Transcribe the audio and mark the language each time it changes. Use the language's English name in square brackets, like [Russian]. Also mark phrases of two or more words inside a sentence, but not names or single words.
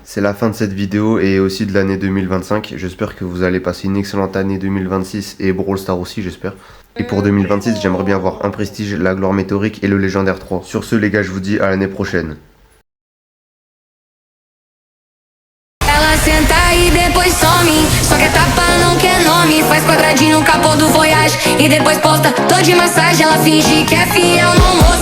[French] C'est la fin de cette vidéo et aussi de l'année 2025. J'espère que vous allez passer une excellente année 2026 et Brawl Stars aussi, j'espère. Et pour 2026, j'aimerais bien avoir un prestige, la gloire météorique et le légendaire 3. Sur ce les gars, je vous dis à l'année prochaine. [Portuguese] Senta e depois some, só quer tapa, não quer nome. Faz quadradinho no capô do Voyage e depois posta tô de massagem. Ela finge que é fiel, não